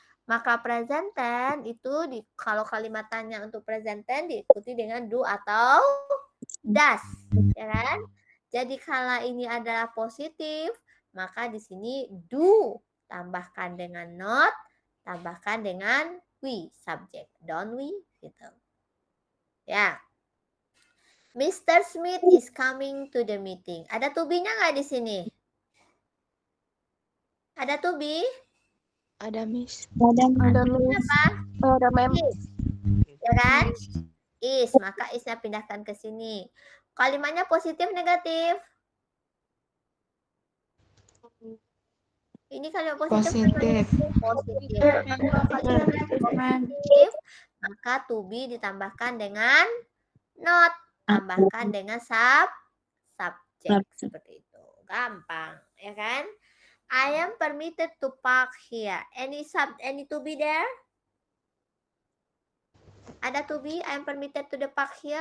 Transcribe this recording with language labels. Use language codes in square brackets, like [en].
[id] Maka present tense itu kalau kalimat tanya untuk present tense diikuti dengan do atau does, ya kan? Jadi kalau ini adalah positif, maka di sini do tambahkan dengan not, tambahkan dengan we, subject, don't we, gitu. Ya. Mr. [en] Smith is coming to the meeting. [id] Ada to be-nya nggak di sini? Ada to be? Ada, Miss. Ada, Miss. Apa? Ada, Ma'am. Is. Ya kan? Is. Maka is-nya pindahkan ke sini. Kalimatnya positif, negatif? Ini kalimat positif. Positif. Positif. Maka to be ditambahkan dengan not. Tambahkan dengan subject. Seperti itu. Gampang. Ya kan? [en] I am permitted to park here. Any to be there? Ada to be? I am permitted to the park here.